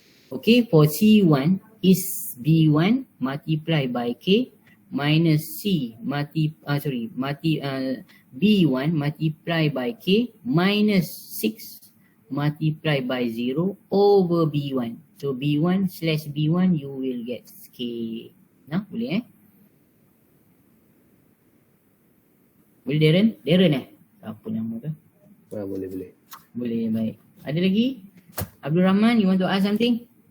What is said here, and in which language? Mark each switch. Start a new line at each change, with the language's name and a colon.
English: Okay, for C1 is B1 multiply by K minus B1 multiply by K minus 6 multiply by 0 over B1. So B1 slash B1 you will get K.
Malay: Nah, boleh Boleh Darren apa nama tu? Boleh. Boleh, baik. Ada lagi?
English: Abdul Rahman, you want to ask something?